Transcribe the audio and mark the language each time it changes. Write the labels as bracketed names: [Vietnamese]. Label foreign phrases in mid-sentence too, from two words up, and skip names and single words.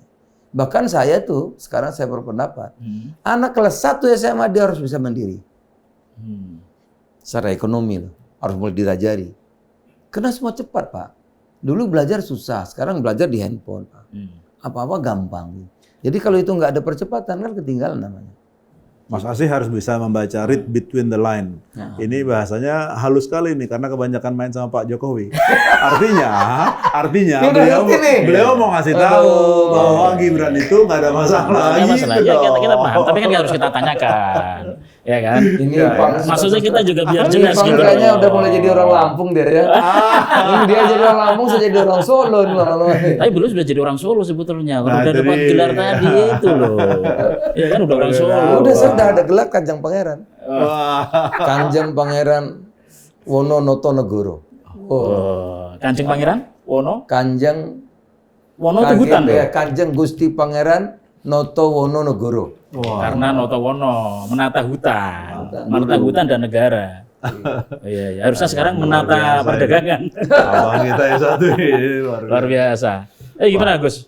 [Indonesian] Bahkan saya tuh sekarang saya berpendapat anak kelas 1 SMA dia harus bisa mandiri. Secara ekonomi loh, harus mulai dirajari. Karena semua cepat, Pak. Dulu belajar susah, sekarang belajar di handphone, Pak. Apa-apa gampang. Jadi kalau itu nggak ada percepatan kan ketinggalan namanya. Mas Asih harus bisa membaca [English] read between the line. [Indonesian] Ini bahasanya halus sekali nih karena kebanyakan main sama Pak Jokowi. Artinya beliau mau ngasih tahu bahwa Gibran itu nggak ada masalah. Nggak ada masalah. gitu Ya, kita dong. paham, tapi kan harus kita tanyakan. Ya kan? Ini Pang, Maksudnya kita juga biar ini jelas Pang gitu. kayaknya loh. udah mulai jadi orang Lampung dia ya. Ini dia jadi orang Lampung, saya jadi orang Solo nih lama-lama. Tapi beliau sudah jadi orang Solo sebetulnya. Kalau Nah, udah itu dapat dia. gelar tadi itu loh. Ya kan udah orang Solo. Udah sudah ada gelar Kanjeng Pangeran. Wah. Kanjeng Pangeran Wononotonegoro. Oh, Kanjeng Pangeran Wono. Kanjeng Wono itu hutan tuh. Kanjeng Gusti Pangeran Noto Wononegoro. Karena Notowono menata hutan, menata hutan dan negara. Iya, ya. Harusnya sekarang menata perdagangan. Abang kita yang satu ini Luar biasa. Gimana Gus?